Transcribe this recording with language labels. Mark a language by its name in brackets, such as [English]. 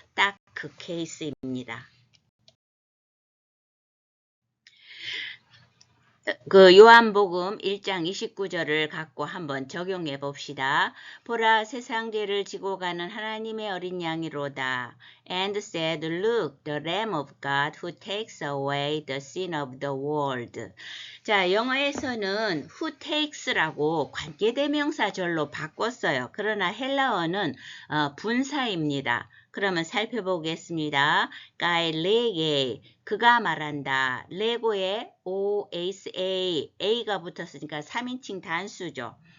[Korean] 딱 그 케이스입니다. 그 요한복음 1장 29절을 갖고 한번 적용해 봅시다. 보라 세상 죄를 지고 가는 하나님의 어린 양이로다. [English] And said, Look, the Lamb of God who takes away the sin of the world. [Korean] 자, 영어에서는 [English] who takes [Korean] 라고 관계대명사절로 바꿨어요. 그러나 헬라어는 분사입니다. 그러면 살펴보겠습니다. 가일레게 그가 말한다. 레고에 OSA A가 붙었으니까 3인칭 단수죠.